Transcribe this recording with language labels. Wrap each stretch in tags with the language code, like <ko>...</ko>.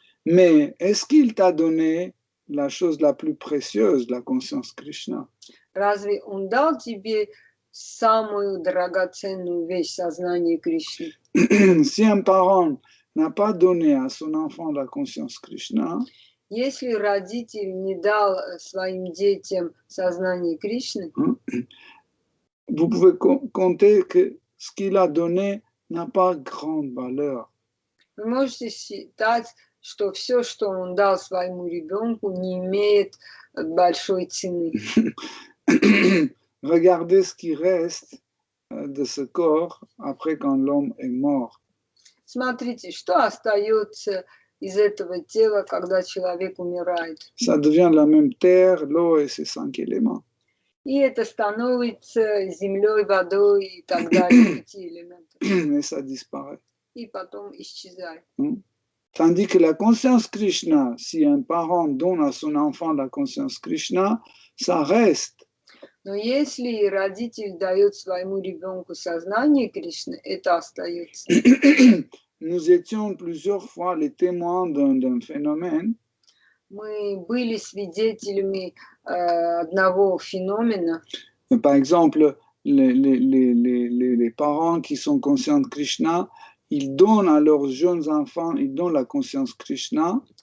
<fr>Mais est-ce qu'il t'a donné la chose la plus précieuse, la conscience Krishna?</fr> <ru>Разве он дал тебе самую драгоценную вещь сознания Кришны.</ru> <fr>Si un parent n'a pas donné à son enfant la conscience Krishna,</fr> <ru>Если родитель не дал своим детям сознание Кришны,</ru> <fr>vous pouvez compter que ce qu'il a donné n'a pas grande valeur.</fr> <ru>вы можете считать, что все, что он дал своему ребенку, не имеет большой цены.</ru> <fr>Regardez ce qui reste de ce corps après quand l'homme est mort.</fr> <ru>Смотрите, что остается из этого тела, когда человек умирает.</ru> <fr>Ça devient la même terre, l'eau et ses 5 éléments.</fr> <ru>И это становится землей, водой и так далее, 5 элементов.</ru> <fr>Et ça disparaît.</fr> <ru>И потом исчезает.</ru> <fr>Tandis que la conscience Krishna, si un parent donne à son enfant la conscience Krishna, ça reste.</fr> <ru>Но если родитель дает своему ребенку сознание Кришны, это остается.</ru> <fr>Nous étions plusieurs fois les témoins d'un phénomène.</fr> <ru>Мы были свидетелями одного феномена.</ru> <fr>Par exemple, les parents qui sont conscients de Krishna, ils donnent à leurs jeunes enfants, ils donnent la conscience Krishna.</fr>